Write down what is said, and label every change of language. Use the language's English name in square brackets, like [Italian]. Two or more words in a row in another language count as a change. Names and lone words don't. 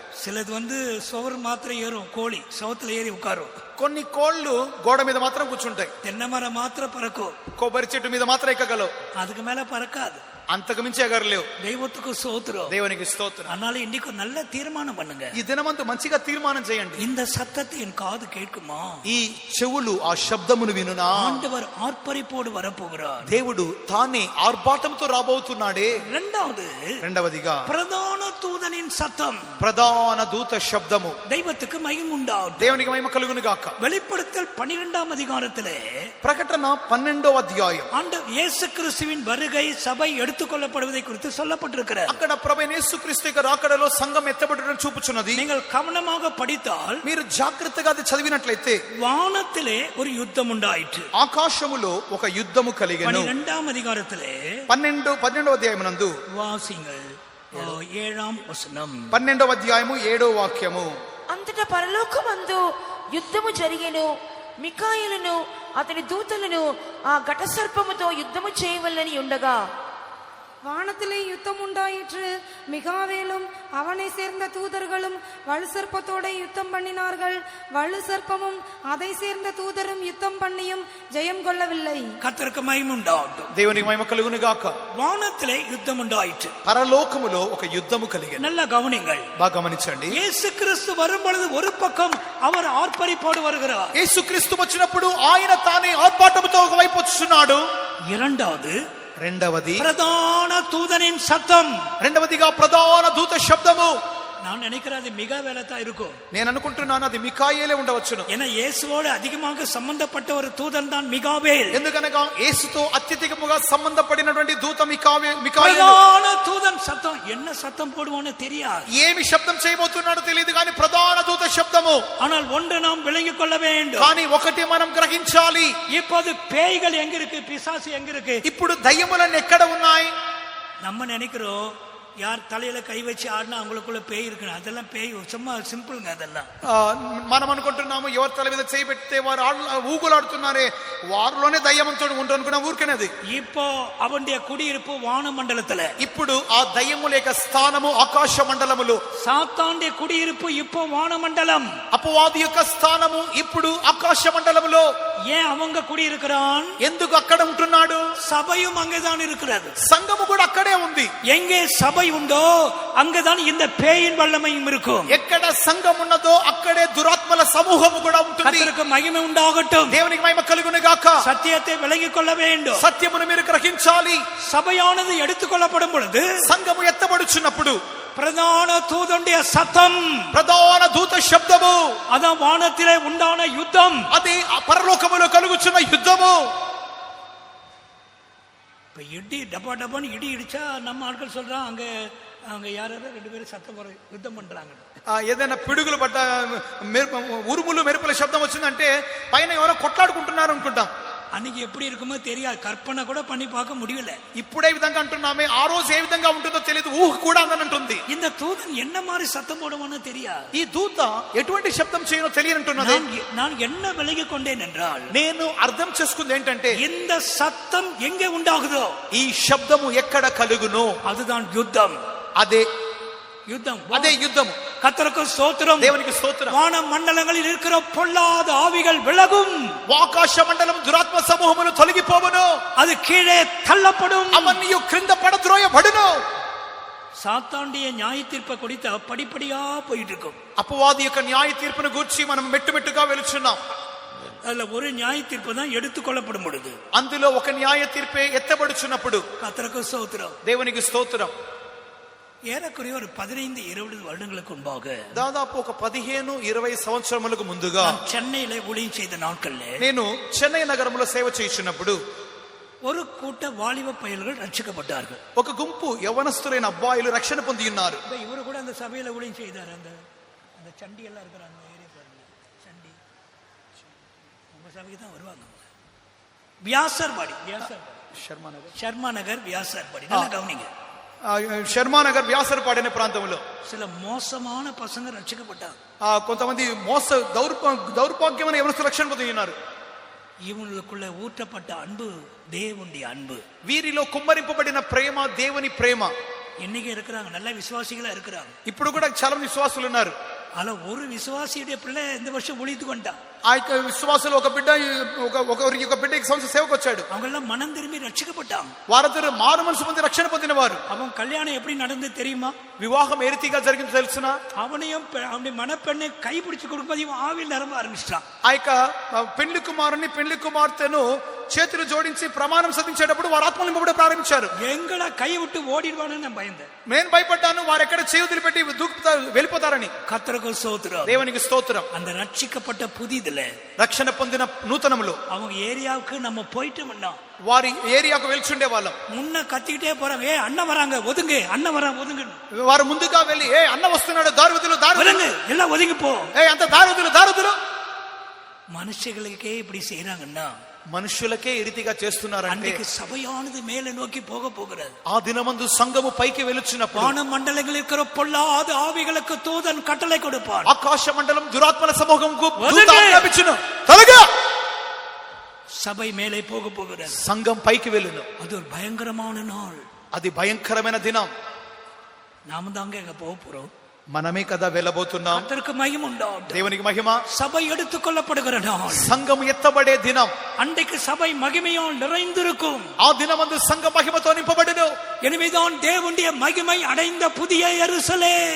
[Tamil] சிலது வந்து சுவர் மாத்திரம் ஏறும், கோழி சவத்துல ஏறி உட்காரும். [Telugu] కొన్ని కోళ్లు గోడ మీద మాత్రం కూర్చుంటాయి, [Tamil] தென்னை மரம் மாத்திரம் பறக்கும், [Telugu] కొబ్బరి చెట్టు మీద మాత్రం ఎక్కగలవు, [Tamil] அதுக்கு மேல பறக்காது. [Telugu] అంతకు మించి ఎగరలేవు. [Tamil] தெய்வத்துக்கு ஸ்தோத்திரம். [Telugu] దేవునికి స్తోత్రం. [Tamil] அதனால இன்னைக்கு நல்ல தீர்மானம் பண்ணுங்க, [Telugu] ఈ దినమంతా మంచిగా తీర్మానం చేయండి. [Tamil] இந்த சத்தத்தை என் காது கேட்குமா? [Telugu] ఈ చెవులు ఆ శబ్దమును వినునా? [Tamil] ஆண்டவர் ஆர்ப்பரிப்போடு வரப்போகிறார். [Telugu] దేవుడు తానే ఆర్భాటంతో రాబోతున్నాడే. రెండవదిగా [Tamil] பிரதான தூதனின் சத்தம், [Telugu] ప్రధాన దూత శబ్దము. [Tamil] தெய்வத்துக்கு மகிமை உண்டாகும். [Telugu] దేవునికి మహిమ కలుగును గాక. [Tamil] வெளிப்படுத்தல் 12ஆம் அதிகாரத்திலே, [Telugu] ప్రకటన 12వ అధ్యాయం, [Tamil] ஆண்டவர் இயேசு கிறிஸ்துவின் வருகை சபை எடுத்துக்கொள்ளப்படுவதை குறித்து சொல்லப்பட்டிருக்கிறது. [Telugu] అక్కడ ప్రభువైన యేసుక్రీస్తు యొక్క రాకడలో సంఘం ఎత్తబడడం చూపుచున్నది. [Tamil] நீங்கள் கவனமாக படித்தால், [Telugu] మీరు జాగ్రత్తగా అది చదివినట్లయితే, [Tamil] வானத்திலே ஒரு யுத்தம் உண்டாயிற்று. [Telugu] ఆకాశములో ఒక యుద్ధము కలిగెను. [Tamil] 12ஆம் அதிகாரத்திலே [Telugu] 12వ అధ్యాయమునందు [Tamil] வாசிங்கள் 7ஆம் வசனம். [Telugu] 12వ అధ్యాయము 7వ వాక్యము. అంతటా పరలోకమందు యుద్ధము జరిగెను. మికాయేలును అతని దూతలను ఆ ఘట సర్పముతో యుద్ధము చేయవలెనని ఉండగా, [Tamil] வானத்திலே யுத்தம் உண்டாயிற்று. மிகாவேலும் அவனை சேர்ந்த தூதர்களும் வலு சர்ப்பத்தோட யுத்தம் பண்ணினார்கள். வலு சர்ப்பமும் அதை சேர்ந்த தூதரும் யுத்தம் பண்ணியும் ஜெயம் கொள்ளவில்லை. கர்த்தருக்கு மகிமை உண்டாகட்டும். [Telugu] దేవునికి మహిమ కలుగును గాక. [Tamil] வானத்திலே யுத்தம் உண்டாயிற்று. [Telugu] పరలోకములో ఒక యుద్ధము కలిగెను. [Tamil] நல்ல கவனிங்கள், [Telugu] బాగా గమనించండి. [Tamil] இயேசு கிறிஸ்து வரும் பொழுது ஒரு பக்கம் அவர் ஆர்ப்பரிப்போடு வருகிறார். [Telugu] యేసుక్రీస్తు వచ్చినప్పుడు ఆయన తానే ఆర్భాటముతో ఒకవైపు వచ్చుచున్నాడు. రెండవది [Tamil] பிரதான தூதனின் சத்தம். [Telugu] రెండవదిగా ప్రధాన దూత శబ్దము. [Tamil] நான் நினைக்கிறேன் அது மிக வேலைத்தான் இருக்கும். [Telugu] నేను అనుకుంటున్నాను అది మికాయేలే ఉండవచ్చును. [Tamil] ஏன்னா இயேசுவோடு அதிகமாக சம்பந்தப்பட்ட ஒரு தூதன் தான் మిகாవేల్. [Telugu] ఎందుకనగా యేసుతో అత్యధికముగా సంబంధపడినటువంటి దూత మికాయేలు. [Tamil] பிரதான தூதன் சத்தம், என்ன சத்தம் போடுவானோ தெரியாது, [Telugu] ఏమి శబ్దం చేయబోతున్నాడో తెలియదు, కానీ ప్రధాన దూత శబ్దము. [Tamil] ஆனால் ஒன்று நாம் விளங்கிக் கொள்ள வேண்டும், [Telugu] కానీ ఒకటి మనం గ్రహించాలి. [Tamil] இப்போது பேய்கள் எங்க இருக்கு, பிசாசு எங்க இருக்கு? [Telugu] ఇప్పుడు దయ్యములన్నీ ఎక్కడ ఉన్నాయి? [Tamil] நம்ம நினைக்கிறோம் யார் தலையில கை வச்சு ஆடினா அவங்களுக்குள்ள பேய் இருக்கு. அதெல்லாம் பேய் சும்மா சிம்பிள்ங்க. அதெல்லாம் [Telugu] మనం అనుకుంటున్నాము ఎవరి తల మీద చేయి పెడితే వారు ఊగులాడుతున్నారే వారిలోనే దయ్యమంతో ఉంటూ అనుకున్నా ఊరికనేది. [Tamil] இப்போ அவனுடைய குடியிருப்பு வான மண்டலத்துல, [Telugu] ఇప్పుడు ఆ దయ్యముల యొక్క స్థానము ఆకాశ మండలములో. [Tamil] சாத்தானுடைய குடியிருப்பு இப்போ வான மண்டலம், [Telugu] అపవాది యొక్క స్థానము ఇప్పుడు ఆకాశ మండలములో. [Tamil] ஏன் அவங்க குடியிருக்கிறான்? [Telugu] ఎందుకు అక్కడ ఉంటున్నాడు? [Tamil] சபையும் அங்கேதான் இருக்கிறது. [Telugu] సంఘము కూడా అక్కడే ఉంది. [Tamil] எங்கே சபை உண்டோ அங்கதான் இந்த பேயின் வல்லமையும் இருக்கும். [Telugu] ఎక్కడ సంఘం ఉన్నదో అక్కడే దురాత్మల సమూహము కూడా ఉంటుంది. [Tamil] கர்த்தருக்கு மகிமை உண்டாகட்டும். [Telugu] దేవునికి మహిమ కలుగును గాక. [Tamil] சத்தியத்தை விளங்கிக் கொள்ள வேண்டும். [Telugu] సత్యమును మీరు గ్రహించాలి. [Tamil] சபையானது எடுத்துக்கொள்ளப்படும் பொழுது [Telugu] సంఘము ఎత్తబడుచున్నప్పుడు [Tamil] பிரதான தூதனுடைய சத்தம், [Telugu] ప్రధాన దూత శబ్దము, [Tamil] அதான் வானத்திலே உண்டான யுத்தம். [Telugu] అది పరలోకములో కలుగుచున్న యుద్ధము. [Tamil] இப்ப இடி டப்பா டப்பான்னு இடி இடிச்சா நம்ம ஆட்கள் சொல்றான் அங்க அங்க யாராவது 2 பேரும் சத்தம் போற யுத்தம் பண்றாங்க. [Telugu] ఏదైనా పిడుగులు పడ్డ ఉరుములు మెరుపుల శబ్దం వచ్చిందంటే పైన ఎవరో కొట్లాడుకుంటున్నారు అనుకుంటాం. [Tamil] அன்னைக்கு எப்படி இருக்குமோ தெரியாது, கற்பனை கூட பண்ணி பார்க்க முடியல. [Telugu] ఇప్పుడే విధంగా అంటున్నామే, ఆ రోజు ఏ విధంగా ఉంటుందో తెలియదు, ఊహ కూడా అందంటుంది. [Tamil] இந்த தூதன் என்ன மாதிரி சத்தம் போடுவானோ தெரியாது. [Telugu] ఈ దూత ఎటువంటి శబ్దం చేయనో తెలియనంటున్నది. [Tamil] நான் என்ன விலகிக் கொண்டேன் என்றால், [Telugu] నేను అర్థం చేసుకుంది ఏంటంటే [Tamil] இந்த சத்தம் எங்கே உண்டாகுதோ [Telugu] ఈ శబ్దము ఎక్కడ కలుగునో [Tamil] அதுதான் யுத்தம். [Telugu] అదే [Tamil] யுத்தம், [Telugu] అదే యుద్ధము. [Tamil] கர்த்தருக்கு ஸ்தோத்திரம். [Telugu] దేవునికి స్తోత్రం. [Tamil] வான மண்டலங்களில் இருக்கிற பொல்லாத ஆவிகள் விலகும். [Telugu] ఆకాశ మండలం దురాత్మ సమూహములు తొలగిపోవును. [Tamil] அது கீழே தள்ளப்படும். [Telugu] అవన్నీ క్రింద పడద్రోయబడును. [Tamil] சாத்தாண்டிய நியாய தீர்ப்பை குறித்த படிப்படியா போயிட்டு இருக்கும். [Telugu] అపవాది యొక్క న్యాయ తీర్పును గూర్చి మనం మెట్టుమెట్టుగా వెలుచున్నాం. [Tamil] அதுல ஒரு நியாய தீர்ப்பு தான் எடுத்துக்கொள்ளப்படும் பொழுது, [Telugu] అందులో ఒక న్యాయ తీర్పే ఎత్తబడుచున్నప్పుడు [Tamil] கர்த்தருக்கு ஸ்தோத்திரம். [Telugu] దేవునికి స్తోత్రం. [Tamil] ஏறக்குறைய ஒரு 15-20 வருடங்களுக்கு முன்பாக, [Telugu] దాదాపు ఒక 15-20 సంవత్సరములకు ముందుగా [Tamil] சென்னையில ஊழியம் செய்த நாட்கள்ல [Telugu] నేను చెన్నై నగరంలో సేవ చేయుచున్నప్పుడు [Tamil] ஒரு கூட்ட வாலிப பயல்கள் ரட்சிக்கப்பட்டார்கள். [Telugu] ఒక గుంపు యవనస్తులైన అబ్బాయిలు రక్షణ పొంది ఉన్నారు. [Tamil] இவரு கூட அந்த சபையில ஊழியம் செய்தார். அந்த சண்டி எல்லாம் இருக்கிற அந்த ஏரியா பாருங்க, சண்டி உங்க சபைக்கு தான் வருவாங்க. வியாசர்பாடி, ஷர்மா நகர் வியாசர்பாடி, நல்லா கவனிங்க. [Telugu] శర్మా నగర్ వ్యాసరపాడు అనే ప్రాంతంలో [Tamil] சில மோசமான பசங்க ரட்சிக்கப்பட்டாங்க. [Telugu] కొంతమంది దౌర్భాగ్యమైన యవనస్తులు రక్షణ పొంది ఉన్నారు. [Tamil] இவங்களுக்குள்ள ஊற்றப்பட்ட அன்பு தேவனுடைய அன்பு. [Telugu] వీరిలో కుమ్మరింపబడిన ప్రేమ దేవుని ప్రేమ. [Tamil] இன்னைக்கு இருக்கிறாங்க, நல்ல விசுவாசிகளா இருக்கிறாங்க. [Telugu] ఇప్పుడు కూడా చాలా విశ్వాసులు ఉన్నారు. [Tamil] అలా ஒரு విశ్వాసిயுடைய பிள்ளை இந்த வருஷம் ஊழியத்துக்கு வந்துட்டான். [Telugu] ఆ యొక్క విశ్వాసులు ఒక బిడ్డ ఈ సంవత్సరం సేవకు వచ్చాడు. [Tamil] அவங்க எல்லாம் மனம் திரும்பி ரட்சிக்கப்பட்டாங்க. [Telugu] వారందరూ మారు మనసు పొంది రక్షణ పొందిన వారు. [Tamil] அவன் கல்யாணம் எப்படி நடந்து தெரியுமா? [Telugu] వివాహం ఏ రీతిగా జరిగిందో తెలుసునా? [Tamil] அவனையும் அவனுடைய மனப்பெண்ணை கைப்பிடிச்சு கொடுக்கும்போது இவன் ஆவியில் நிரம்ப ஆரம்பிச்சிட்டான். [Telugu] ఆ యొక్క పెళ్లి కుమారుని పెళ్లి కుమార్తెను చేతులు జోడించి ప్రమాణం సాధించేటప్పుడు వారు ఆత్మలు నింపబడ ప్రారంభించారు. [Tamil] எங்களை கை விட்டு ஓடிடுவானு நான் பயந்தேன். [Telugu] నేను భయపడ్డాను, వారు ఎక్కడ చేతులు పెట్టి దూకుతారు వెళ్ళిపోతారని. [Tamil] கர்த்தருக்கு ஸ்தோத்திரம். [Telugu] దేవునికి స్తోత్రం. [Tamil] அந்த ரட்சிக்கப்பட்ட புதிதுல [Telugu] రక్షణ పొందిన నూతనంలో [Tamil] அவங்க ఏరియాவுக்கு நம்ம போயிட்டோம்னா [Telugu] వారి ఏరియాకు వెళ్చుండే వాళ్ళం. [Tamil] முன்ன கத்திக்கிட்டே போறாங்க, ஏ அண்ணன் வராங்க ஒதுங்க, அண்ணன் வராங்க ஒதுங்க. [Telugu] వారు ముందుగా వెళ్ళి ఏ అన్న వస్తున్నాడు దారుదులు [Tamil] ஒதுங்க, எல்லாம் ஒதுங்கி போ, [Telugu] ఏ అంత దారుదులు. [Tamil] மனுஷங்களுக்கே இப்படி செய்யறாங்கன்னா [Telugu] మనుషులకే ఈ రీతిగా చేస్తున్నారంటే [Tamil] அன்றைக்கு சபையானது மேலே நோக்கி போக போகிறது. [Telugu] ఆ దినమందు సంఘము పైకి వెలుచున్నప్పుడు [Tamil] வான மண்டலங்களில் இருக்கிற பொல்லாத ஆவிகளுக்கு தூதன் கட்டளை கொடுப்பான். [Telugu] ఆకాశ మండలం దురాత్మల సమూహంకు వదలండి. దూత ఆజ్ఞాపించును, తొలగు. [Tamil] சபை மேலே போக போகிறது. [Telugu] సంఘం పైకి వెళ్ళును. [Tamil] அது ஒரு பயங்கரமான நாள். [Telugu] అది భయంకరమైన దినం. [Tamil] நாம தாங்க எங்க போக போறோம். [Telugu] మనమే కదా వెళ్ళబోతున్నాం. [Tamil] கர்த்தருக்கு மகிமை உண்டாகட்டும். [Telugu] దేవునికి మహిమ. [Tamil] சபை எடுத்துக் கொள்ளப்படுகிற நாள், [Telugu] సంఘం ఎత్తబడే దినం. [Tamil] அன்றைக்கு சபை மகிமையால் நிறைந்திருக்கும். [Telugu] ఆ దినమందు సంఘం మహిమతో నింపబడును. [Tamil] எனவேதான் தேவனுடைய மகிமை அடைந்த புதிய எருசலேம்,